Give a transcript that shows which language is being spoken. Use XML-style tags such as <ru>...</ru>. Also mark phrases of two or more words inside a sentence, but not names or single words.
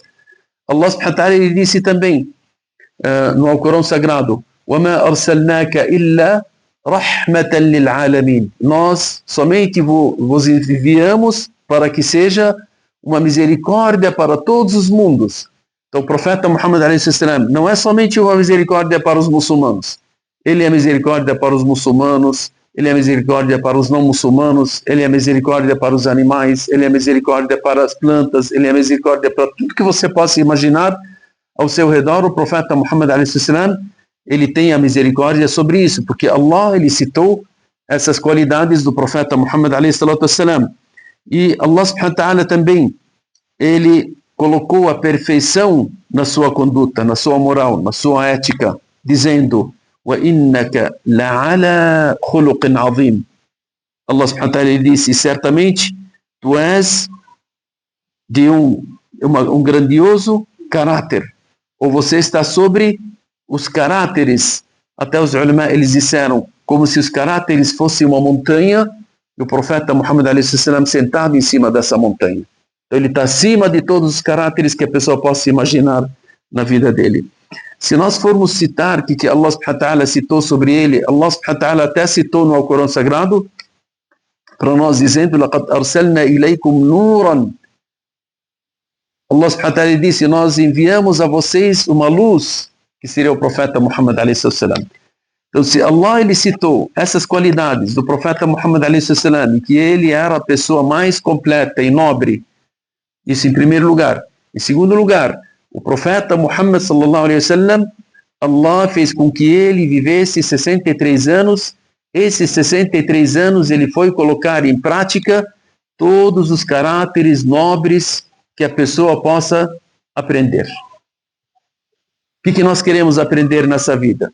<pt>Allah</pt> <ar>سبحانه وتعالى</ar> <pt>ele disse também no Alcorão Sagrado:</pt> <ar>وَمَا أَرْسَلْنَاكَ إِلَّا رَحْمَةً لِلْعَالَمِينَ.</ar> <pt>Nós somente vos enviamos para que seja uma misericórdia para todos os mundos. Então o profeta Muhammad</pt> <ar>عليه السلام</ar> <pt>não é somente uma misericórdia para os muçulmanos, Ele é misericórdia para os muçulmanos, ele é misericórdia para os não muçulmanos, ele é misericórdia para os animais, ele é misericórdia para as plantas, ele é misericórdia para tudo que você possa imaginar ao seu redor. O profeta Muhammad a.s. ele tem a misericórdia sobre isso, porque Allah ele citou essas qualidades do profeta Muhammad a.s. E Allah</pt> <ar>سبحانه وتعالى</ar> <pt>também, ele colocou a perfeição na sua conduta, na sua moral, na sua ética, dizendo:</pt> <ar>وَإِنَّكَ لَعَلَى خُلُقٍ عَظِيمٍ.</ar> <pt>Allah</pt> <ar>سبحانه وتعالى</ar> <pt>disse: certamente tu és de um grandioso caráter, ou você está sobre os caráteres. Até os ulama eles disseram como se os caráteres fossem uma montanha e o profeta Muhammad a.s. sentado em cima dessa montanha. Então ele está acima de todos os caráteres que a pessoa possa imaginar na vida dele. Se nós formos citar que Allah</pt> <ar>سبحانه وتعالى</ar> <pt>citou sobre ele, Allah</pt> <ar>سبحانه وتعالى</ar> <pt>até citou no Alcorão Sagrado para nós, dizendo:</pt> <ar>لَقَدْ أَرْسَلْنَا إِلَيْكُمْ نُورًا.</ar> <pt>Allah</pt> <ar>سبحانه وتعالى</ar> <pt>disse: nós enviamos a vocês uma luz, que seria o profeta Muhammad a.s. Então, se Allah ele citou essas qualidades do profeta Muhammad a.s. e que ele era a pessoa mais completa e nobre, isso em primeiro lugar. Em segundo lugar, o profeta Muhammad</pt> <ar>صلى الله عليه وسلم,</ar> <pt>Allah fez com que ele vivesse 63 anos. Esses 63 anos ele foi colocar em prática todos os caráteres nobres que a pessoa possa aprender. O que nós queremos aprender nessa vida?</pt>